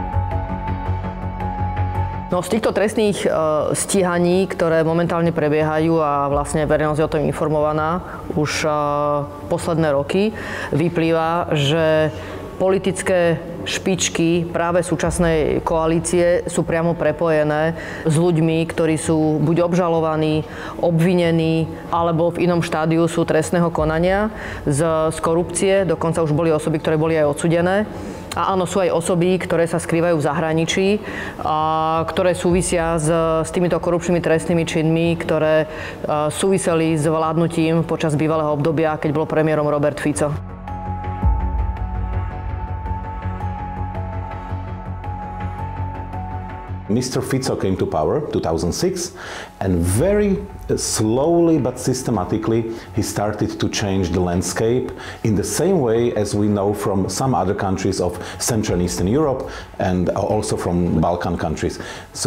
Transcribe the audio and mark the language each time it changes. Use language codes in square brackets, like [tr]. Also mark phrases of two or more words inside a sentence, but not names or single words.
[sk] No, z týchto trestných stíhaní, ktoré momentálne prebiehajú a vlastne verejnosť je o tom informovaná už posledné roky, vyplýva, že politické špičky práve súčasnej koalície sú priamo prepojené s ľuďmi, ktorí sú buď obžalovaní, obvinení, alebo v inom štádiu sú trestného konania z korupcie. Dokonca už boli osoby, ktoré boli aj odsudené. A áno, sú aj osoby, ktoré sa skrývajú v zahraničí, a ktoré súvisia s týmito korupčnými trestnými činmi, ktoré súviseli s vládnutím počas bývalého obdobia, keď bol premiérom Robert Fico. [en] Mr. Fico came to power in 2006 and very slowly but systematically he started to change the landscape in the same way as we know from some other countries of Central and Eastern Europe and also from Balkan countries.